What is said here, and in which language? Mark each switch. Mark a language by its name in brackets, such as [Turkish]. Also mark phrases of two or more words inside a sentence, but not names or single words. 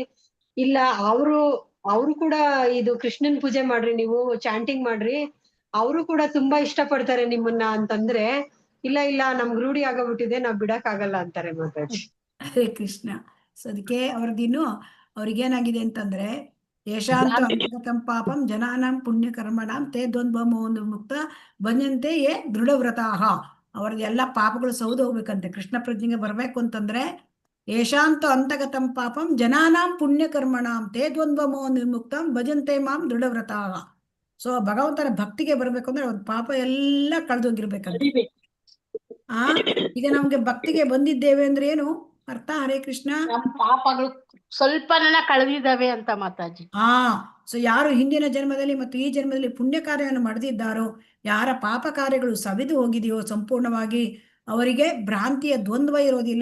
[Kannada] ಇಲ್ಲ, ಅವರು ಕೂಡ ಇದು ಕೃಷ್ಣನ್ ಪೂಜೆ ಮಾಡ್ರಿ, ನೀವು ಚಾಂಟಿಂಗ್ ಮಾಡ್ರಿ, ಅವರು ಕೂಡ ತುಂಬಾ ಇಷ್ಟ ಪಡ್ತಾರೆ ನಿಮ್ಮನ್ನ ಅಂತಂದ್ರೆ, ಇಲ್ಲ ಇಲ್ಲ ನಮ್ಗ್ ರೂಢಿ ಆಗೋಗ್ಬಿಟ್ಟಿದೆ, ನಾವ್ ಬಿಡಕ್ ಆಗಲ್ಲ ಅಂತಾರೆ ಮಾತಾಜಿ. ಹರೇ ಕೃಷ್ಣ. ಸೊ ಅದಕ್ಕೆ ಅವ್ರದಿನ್ನು ಅವ್ರಿಗೇನಾಗಿದೆ ಅಂತಂದ್ರೆ, [Sanskrit] ಯಶಾಂತ ಅಂತಗತಂ ಪಾಪಂ ಜನಾನಾಂ ಪುಣ್ಯ ಕರ್ಮಣಾಂ ತೇ ದ್ವಂದ್ವಮೋ ಮುಕ್ತ ಭಜಂತೆ ಯೇ ದೃಢವ್ರತಾಹ. [Kannada] ಅವ್ರದ್ದು ಎಲ್ಲ ಪಾಪಗಳು ಸೌದು ಹೋಗ್ಬೇಕಂತೆ. ಕೃಷ್ಣ ಪ್ರಜ್ಞೆಗೆ ಬರ್ಬೇಕು ಅಂತಂದ್ರೆ [Sanskrit] ಯಶಾಂತ ಅಂತಗತಂ ಪಾಪಂ ಜನಾನಾಂ ಪುಣ್ಯ ಕರ್ಮಣಾಂ ತೇ ದ್ವಂದ್ವಮೋ ನಿರ್ಮುಕ್ತಂ ಭಜಂತೆ ಮಾಂ ದೃಢವ್ರತಾಹ. [Kannada] ಸೊ ಭಗವಂತನ ಭಕ್ತಿಗೆ ಬರ್ಬೇಕು ಅಂದ್ರೆ ಅವ್ರ ಪಾಪ ಎಲ್ಲ ಕಳೆದೋಗಿರ್ಬೇಕಂತೆ. ಈಗ ನಮ್ಗೆ ಭಕ್ತಿಗೆ ಬಂದಿದ್ದೇವೆ ಅಂದ್ರೆ ಏನು ಅರ್ಥ? ಹರೇ ಕೃಷ್ಣ. ನಮ್ ಪಾಪಗಳು ಸ್ವಲ್ಪನ ಕಳೆದಿದ್ದಾವೆ ಅಂತ ಮಾತಾಜಿ. ಸೊ ಯಾರು ಹಿಂದಿನ ಜನ್ಮದಲ್ಲಿ ಮತ್ತು ಈ ಜನ್ಮದಲ್ಲಿ ಪುಣ್ಯ ಕಾರ್ಯವನ್ನು ಮಾಡದಿದ್ದಾರೋ, ಯಾರ ಪಾಪ ಕಾರ್ಯಗಳು ಸವಿದು ಹೋಗಿದೆಯೋ ಸಂಪೂರ್ಣವಾಗಿ, ಅವರಿಗೆ ಭ್ರಾಂತಿಯ ದ್ವಂದ್ವ ಇರೋದಿಲ್ಲ.